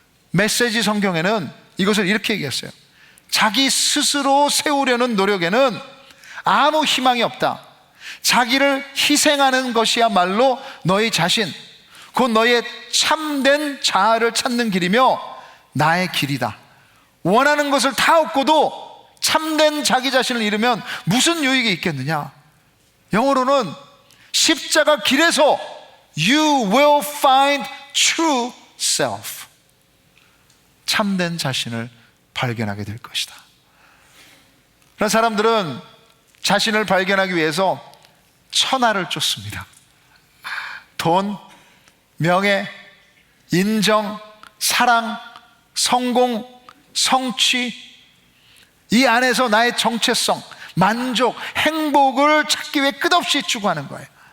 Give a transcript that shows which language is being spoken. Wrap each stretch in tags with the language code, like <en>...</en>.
<ko>메시지 성경에는 이것을 이렇게 얘기했어요. 자기 스스로 세우려는 노력에는 아무 희망이 없다. 자기를 희생하는 것이야말로 너희 자신, 곧 너희의 참된 자아를 찾는 길이며 나의 길이다. 원하는 것을 다 얻고도 참된 자기 자신을 잃으면 무슨 유익이 있겠느냐? 영어로는 십자가 길에서</ko> <en>You will find true self.</en> <ko>참된 자신을 발견하게 될 것이다. 그런 사람들은 자신을 발견하기 위해서 천하를 쫓습니다. 돈, 명예, 인정, 사랑, 성공, 성취, 이 안에서 나의 정체성, 만족, 행복을 찾기 위해 끝없이 추구하는 거예요.</ko>